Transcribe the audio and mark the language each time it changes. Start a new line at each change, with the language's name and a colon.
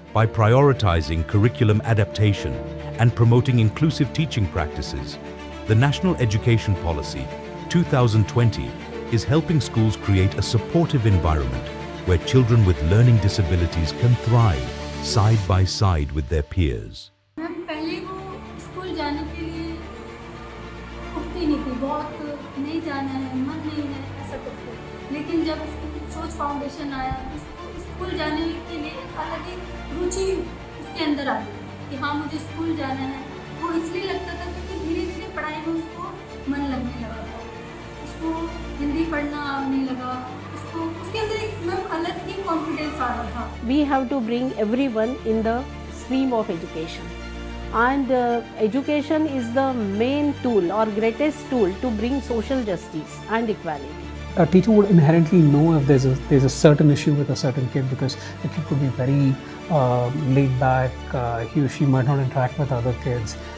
English: By prioritizing curriculum adaptation and promoting inclusive teaching practices, the National Education Policy 2020 is helping schools create a supportive environment where children with learning disabilities can thrive side by side with their peers.
Hindi: Ma'am पहले वो school जाने के लिए उठती नहीं थी, बहुत नहीं जाना है, मन नहीं है, ऐसा करते। लेकिन जब सोच फाउंडेशन आया, स्कूल जाने के लिए एक अलग ही रुचि उसके अंदर आ गई कि हाँ मुझे स्कूल जाना है। वो इसलिए लगता था क्योंकि धीरे धीरे पढ़ाई में उसको मन लगने लगा था, उसको हिंदी पढ़ना आने लगा, उसके अंदर एक अलग ही कॉन्फिडेंस आ रहा था।
English: We have to bring everyone in the stream of education, and education is the main tool or greatest tool to bring social justice and equality. A teacher would inherently know if there's a certain issue with a certain kid, because the kid could be very laid back, he or she might not interact with other kids.